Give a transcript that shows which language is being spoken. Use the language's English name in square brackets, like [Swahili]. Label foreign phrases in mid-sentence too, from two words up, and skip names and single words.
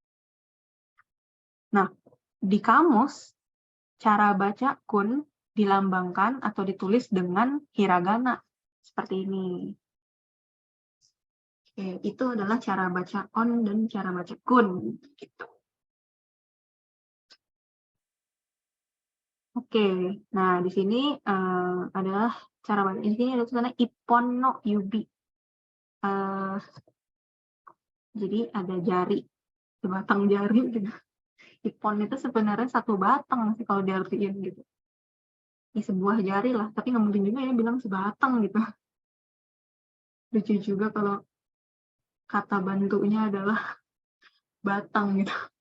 [Indonesian] Nah, di kamus, cara baca kun dilambangkan atau ditulis dengan hiragana seperti ini. Oke, itu adalah cara baca on dan cara baca kun gitu. Oke, nah di sini adalah cara baca. Di sini ada tulisannya [Japanese] ippon no yubi. [Indonesian] Jadi ada jari, sebatang jari gitu. Ippon itu sebenarnya satu batang sih kalau diartiin gitu. Ya, sebuah jari lah, tapi nggak mungkin juga ya bilang sebatang gitu. Lucu juga kalau kata bantunya adalah batang gitu.